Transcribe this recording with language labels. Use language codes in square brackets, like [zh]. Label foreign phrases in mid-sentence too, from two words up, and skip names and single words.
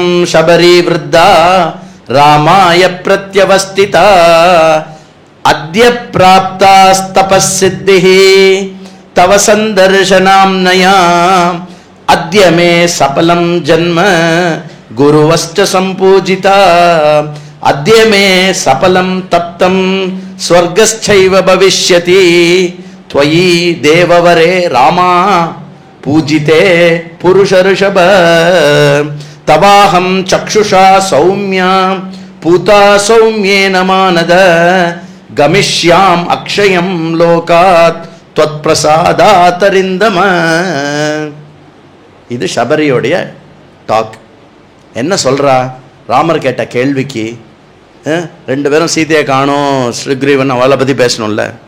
[sa] शबरी वृद्धा रामाय प्रत्यवस्थिता अद्य प्राप्तास्तपस्सिद्धिः तव सन्दर्शनान्मया अद्य मे सफलं जन्म गुरवश्च सम्पूजिताः अद्य मे सफलं तप्तं स्वर्गश्चैव भविष्यति त्वयि देववरे रामा पूजिते पुरुष ऋषभ तवाहं चक्षुषा सौम्या पूता सौम्येन मानद गमिष्याम् अक्षयम् लोकात् त्वत् प्रसादादरिन्दम. [ta] இது சபரியோடைய டாக். என்ன சொல்றா? ராமர் கேட்ட கேள்விக்கு, ரெண்டு பேரும் சீதையை காணோம், ஸ்ரீகிரீவன் அவளை பற்றி பேசணும்ல.